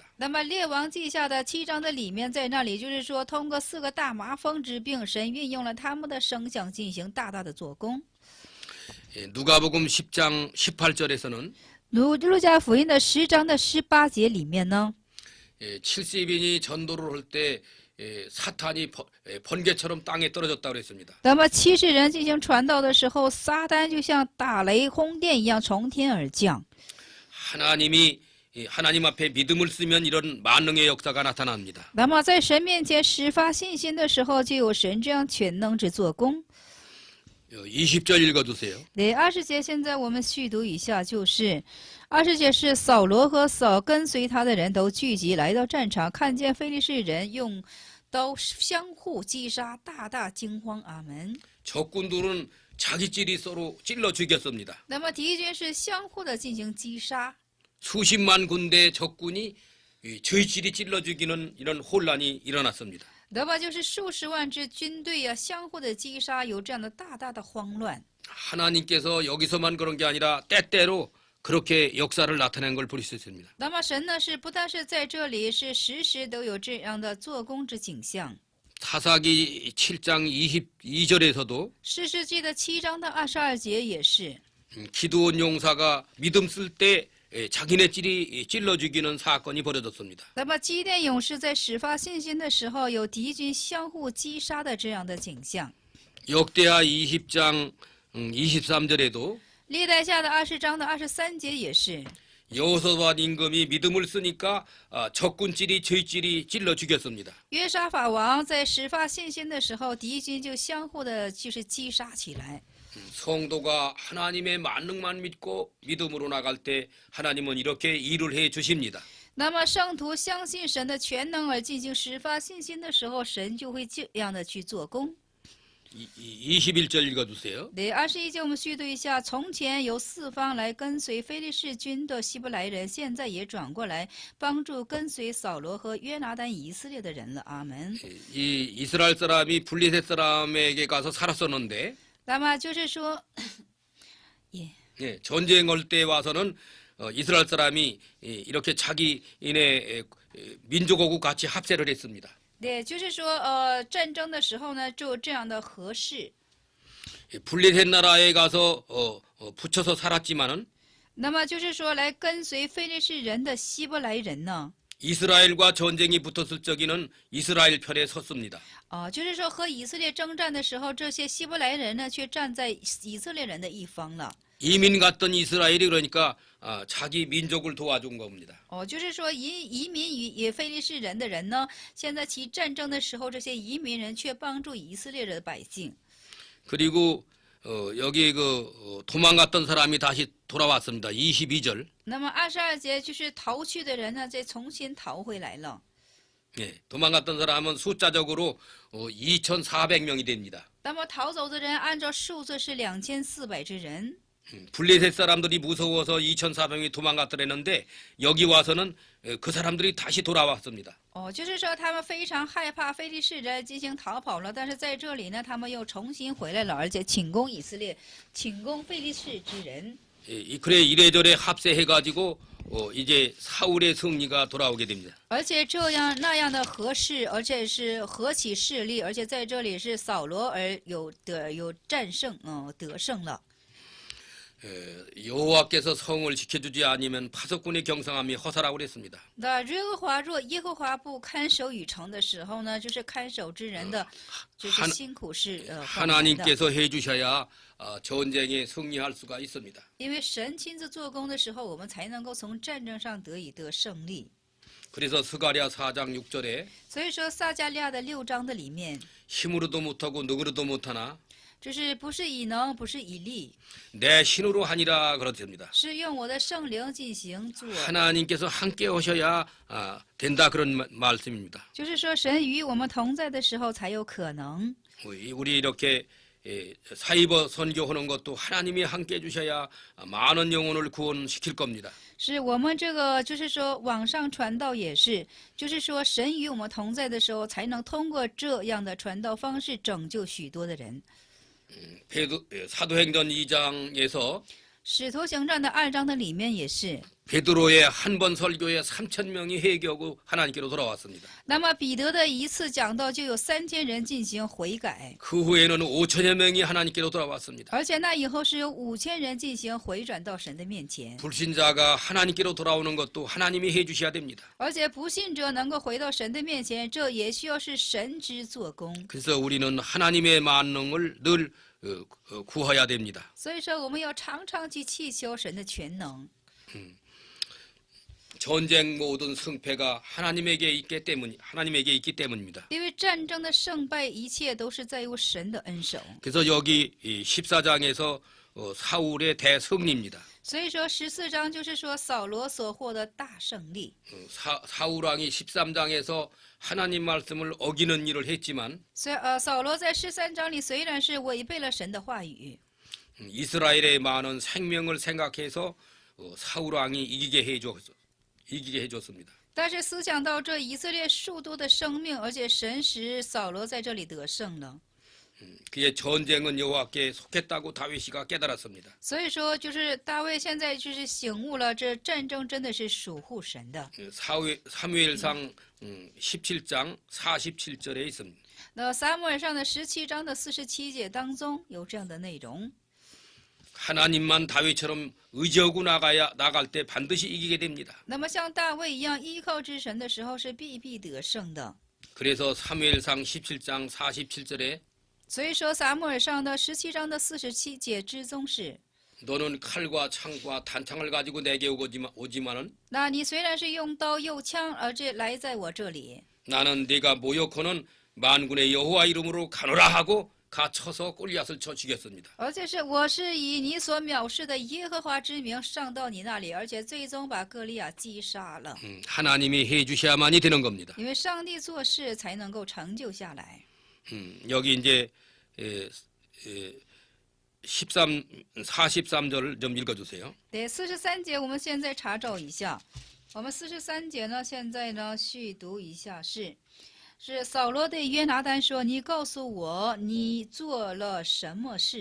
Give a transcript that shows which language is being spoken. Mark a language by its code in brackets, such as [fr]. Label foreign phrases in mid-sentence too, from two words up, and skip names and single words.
[zh] 那么列王记下的7章的里面，在那里就是说，通过4个大麻风之病，神运用了他们的声响进行大大的做工。 [ko] 누가복음 10장 18절에서는 [zh] 路加福音的10章的18节里面呢， [ko] 70인이 전도를 할 때 사탄이 번개처럼 땅에 떨어졌다고 그랬습니다. [zh] 那么70人进行传道的时候，撒旦就像打雷轰电一样从天而降。 [ko] 하나님 앞에 믿음을 쓰면 이런 만능의 역사가 나타납니다. [zh] 那么在神面前始发信心的时候，就有神这样全能之做工。 [ko] 20절 읽어주세요. [zh] 对，20节现在我们续读一下，就是20节是扫罗和跟随他的人都聚集来到战场，看见非利士人用刀相互击杀，大大惊慌。阿门。 [ko] 적군들은 자기끼리 서로 찔러 죽였습니다. [zh] 那么敌军是相互的进行击杀， [ko] 수십만 군대 적군이 저희끼리 찔러 죽이는 이런 혼란이 일어났습니다. [zh] 那么就是数十万支军队啊，相互的击杀，有这样的大大的慌乱。 [ko] 하나님께서 여기서만 그런 게 아니라 때때로 그렇게 역사를 나타낸 걸 볼 수 있습니다. [zh] 那么神呢，是不但是在这里，是时时都有这样的做工之景象。 [ko] 사사기 7장 22절에서도 [zh] 士师记的7章的22节也是。 [ko] 기드온 용사가 믿음 쓸 때 자기네 찔이 찔러 죽이는 사건이 벌어졌습니다. [zh] 那么基甸勇士在始发信心的时候，有敌军相互击杀的这样的景象。 [ko] 역대하 20장 23절에도 [zh] 历代下的20章的23节也是。 [ko] 여호사밧 임금이 믿음을 쓰니까 적군 찔이 저희 찔이 찔러 죽였습니다. [zh] 约沙法王在始发信心的时候，敌军就相互的就是击杀起来。 [ko] 성도가 하나님의 만능만 믿고 믿음으로 나갈 때 하나님은 이렇게 일을 해 주십니다. [zh] 那么圣徒相信神的全能而进行始发信心的时候，神就会这样的去做工。 [ko] 21절 읽어주세요. [zh] 对，21节我们续读一下：从前由四方来跟随非利士军的希伯来人，现在也转过来帮助跟随扫罗和约拿单以色列的人了。阿门。 [ko] 이 이스라엘 사람이 블레셋 사람에게 가서 살았었는데 [zh] 那么就是说， [ko] 예, 전쟁 올 때 와서는 이스라엘 사람이 이렇게 자기네 민족하고 같이 합세를 했습니다. [zh] 对，就是说，战争的时候呢，就这样的合适。 [ko] 블레셋 나라에 가서 붙여서 살았지만은 [zh] 那么就是说，来跟随非利士人的希伯来人呢， [ko] 이스라엘과 전쟁이 붙었을 적에는 이스라엘 편에 섰습니다. [zh] 就是说和以色列征战的时候，这些希伯来人呢，却站在以色列人的一方了。 [ko] 이민 갔던 이스라엘이 그러니까 자기 민족을 도와준 겁니다. [zh] 就是说移民与非利士人的人呢，现在其战争的时候，这些移民人却帮助以色列的百姓。 [ko] 그리고 여기 도망갔던 사람이 다시 돌아왔습니다. 22절. [zh] 那么22节就是逃去的人呢，再重新逃回来了。 [ko] 예, 도망갔던 사람은 숫자적으로 2,400명이 됩니다. [zh] 那么逃走的人按照数字是2400之人。 [ko] 블레셋 사람들이 무서워서 2,400명이 도망갔더랬는데 여기 와서는 그 사람들이 다시 돌아왔습니다. [zh] 就是说他们非常害怕非利士人进行逃跑了，但是在这里呢，他们又重新回来了，而且请攻以色列，请攻非利士之人。 [ko] 그래 이래저래 합세해가지고 이제 사울의 승리가 돌아오게 됩니다. [zh] 而且这样那样的合适，而且是合起势力，而且在这里是扫罗而有战胜，得胜了。 [ko] 여호와께서 성을 지켜주지 않으면 파석군의 경상함이 허사라고 그랬습니다. [zh] 那耶和华不看守与城的时候呢，就是看守之人的，就是辛苦是换来的。 [ko] 하나님께서 해주셔야 전쟁에 승리할 수가 있습니다. [zh] 因为神亲自做工的时候，我们才能够从战争上得胜利。 [ko] 그래서 스가랴 4장 6절에 [zh] 所以说撒迦利亚的6章的里面， [ko] 힘으로도 못하고 능으로도 못하나 [zh] 就是不是以能，不是以力， [ko] 내 신으로 하니라 그렇습니다. [zh] 是用我的圣灵进行做。 [ko] 하나님께서 함께 오셔야 된다 그런 말씀입니다. [zh] 就是说，神与我们同在的时候才有可能。 [ko] 우리 이렇게 사이버 선교하는 것도 하나님이 함께 해주셔야 많은 영혼을 구원시킬 겁니다. [zh] 是我们这个，就是说网上传道也是，就是说神与我们同在的时候，才能通过这样的传道方式拯救许多的人。 [ko] 사도행전 2장에서 [zh] 使徒行传的2章的里面也是。 [ko] 베드로의 한 번 설교에 3,000명이 회개하고 하나님께로 돌아왔습니다. [zh] 那么彼得的一次讲道就有3000人进行悔改， [ko] 그 후에는 5천여 명이 하나님께로 돌아왔습니다. [zh] 而且那以后是有5000人进行回转到神的面前。 [ko] 불신자가 하나님께로 돌아오는 것도 하나님이 해주셔야 됩니다. [zh] 而且不信者能够回到神的面前，这也需要是神之做工。 [ko] 그래서 우리는 하나님의 만능을 늘 구해야 됩니다. [zh] 所以说，我们要常常去祈求神的全能。 [ko] 전쟁 모든 승패가 하나님에게 있기 때문입니다. [zh] 因为战争的胜败，一切都是在乎神的恩手。 [ko] 그래서 여기 14장에서 사울의 대승리입니다. [zh] 所以说14章就是说扫罗所获的大胜利。 [ko] 사울 왕이 13장에서 하나님 말씀을 어기는 일을 했지만 [zh] 扫罗在13章里虽然是违背了神的话语， [ko] 이스라엘의 많은 생명을 생각해서 사울 왕이 이기게 해줬습니다. [zh] 但是思想到这以色列数多的生命，而且神使扫罗在这里得胜了。 [ko] 그의 전쟁은 여호와께 속했다고 다윗이가 깨달았습니다. [zh] 所以说，就是大卫现在就是醒悟了，这战争真的是属乎神的。 [ko] 사무엘상 17장 47절에 있습니다. [zh] 那撒母耳上的17章的47节当中有这样的内容。 [ko] 하나님만 다윗처럼 의지하고 나갈 때 반드시 이기게 됩니다. [zh] 那么像大卫一样依靠之神的时候，是必得胜的。 [ko] 그래서 사무엘상 17장 47절에 [zh] 所以说，撒母耳上的17章的47节之中是： [ko] 너는 칼과 창과 단창을 가지고 내게 오지만은 [zh] 那你虽然是用刀用枪，而这来在我这里， [ko] 나는 네가 모욕하는 만군의 여호와 이름으로 가노라 하고 가 쳐서 골리앗을 쳐 죽였습니다. [zh] 而且是我是以你所藐视的耶和华之名上到你那里，而且最终把歌利亚击杀了。 [ko] 하나님이 해주셔야만이 되는 겁니다. [zh] 因为上帝做事才能够成就下来。 [ko] 여기 이제 43절 좀 읽어주세요. [zh] 对，43节我们现在查找一下。我们43节呢，现在呢续读一下是扫罗对约拿单说：“你告诉我，你做了什么事？”